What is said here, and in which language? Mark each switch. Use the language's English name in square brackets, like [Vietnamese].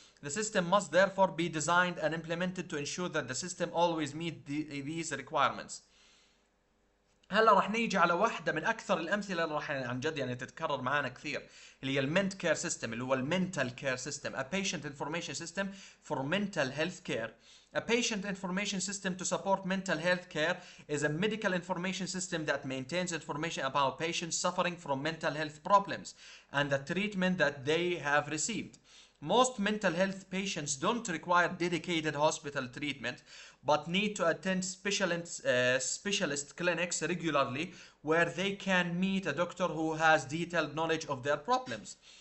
[English] The system must therefore be designed and implemented to ensure that the system always meets these requirements. [Arabic] هلا راح نيجي على واحدة من أكثر الأمثلة اللي راح عن جد يعني تتكرر معنا كثير، اللي هي المنت كير سيستم اللي هو المنتال كير سيستم. [English] A patient information system for mental health care. A patient information system to support mental health care is a medical information system that maintains information about patients suffering from mental health problems and the treatment that they have received. Most mental health patients don't require dedicated hospital treatment, but need to attend specialist clinics regularly where they can meet a doctor who has detailed knowledge of their problems.